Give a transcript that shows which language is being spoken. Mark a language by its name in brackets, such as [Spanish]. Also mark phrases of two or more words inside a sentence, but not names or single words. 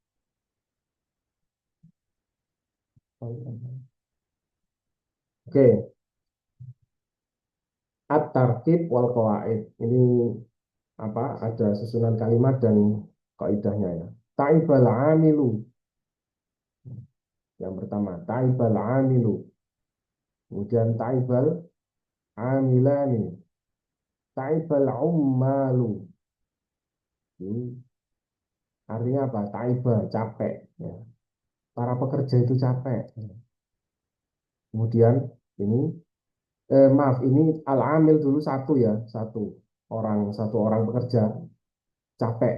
[Arabic] أوكي، الترتيب والقواعد. [Indonesian] Ini apa? Ada susunan kalimat dan kaidahnya ya. [Arabic] تعب العامل. [Indonesian] Yang pertama, [Arabic] تعب العامل. [Indonesian] Kemudian [Arabic] تعب العاملان. تعب العمال. [Indonesian] Ini artinya apa? Taiba, capek. Ya. Para pekerja itu capek. Kemudian ini, maaf, ini al-amil dulu satu ya, satu orang pekerja capek.